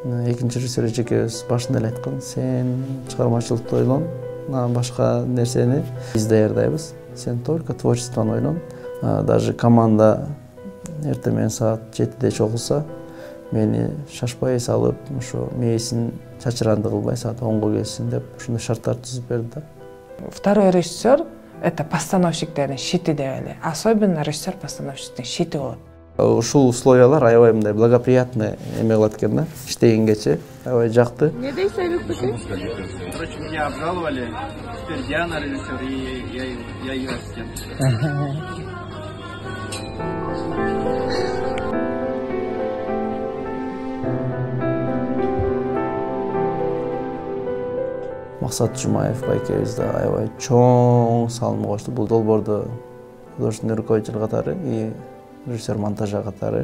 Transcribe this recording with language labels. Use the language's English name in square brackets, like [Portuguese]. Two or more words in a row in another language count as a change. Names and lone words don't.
[Kyrgyz] Экинчи режиссер эжекебиз башында эле айткан, сен чыгармачылыкты ойлон, анан башка нерсени биз даярдайбыз. Сен только творчествону ойлон. Даже команда эртең менен саат 7-де чогулса, мени шашпай салып, ошо мээсин чачыранды кылбай саат 10го келсин деп ушундай шарттар түзүп берди да. [Russian] Второй режиссер — это [Kyrgyz] постановщиктердин щити деп эле. Особенно режиссер-постановщиктин щити болот. Ушул условиялар аябай мындай благоприятный эме кылат экен да. Иштегенгечи аябай жакты. Не дейсиз Айбек? [Russian] Короче, меня обжаловали, теперь Диана режиссер, и я ее ассистент. [Kyrgyz] Максат Жумаев байкебиз да аябай чоң салым кошту. Бул долбоордо [Russian] художественный руководитель [Kyrgyz] катары [Russian] и режиссер монтажа [Kyrgyz] катары.